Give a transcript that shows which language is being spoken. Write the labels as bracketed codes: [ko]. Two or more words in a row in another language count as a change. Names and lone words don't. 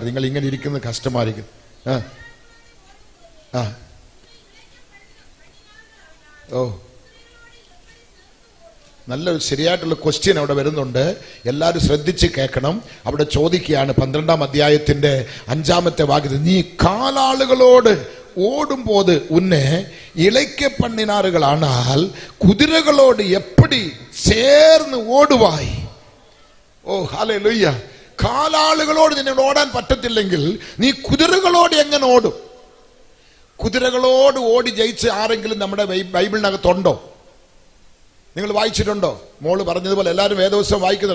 [ml] നിങ്ങൾ ഇങ്ങനെ ഇരിക്കുന്നത് കഷ്ടമായിരിക്കും. ഓ, നല്ലൊരു ശരിയായിട്ടുള്ള ക്വസ്റ്റ്യൻ അവിടെ വരുന്നുണ്ട്, എല്ലാവരും ശ്രദ്ധിച്ച് കേൾക്കണം. അവിടെ ചോദിക്കുകയാണ് 12-ാം അധ്യായത്തിന്റെ 5-ാമത്തെ വാക്യത്തിൽ, നീ കാലാളുകളോട് [ta] ஓடும்போது உன்னை இளைக்க பண்ணினார்களானால் குதிரைகளோடு எப்படி சேர்ந்து ஓடுவாய்? [ml] ഓ ഹല്ലേലൂയ. കാലാളുകളോട് നിന്നോട് ഓടാൻ പറ്റത്തില്ലെങ്കിൽ നീ കുതിരകളോട് എങ്ങനെ ഓടും? കുതിരകളോട് ഓടി ജയിച്ച് ആരെങ്കിലും നമ്മുടെ ബൈബിളിനകത്തുണ്ടോ? നിങ്ങൾ വായിച്ചിട്ടുണ്ടോ? മോള് പറഞ്ഞതുപോലെ എല്ലാവരും വേദപുസ്തകം വായിക്കുന്നുണ്ട്.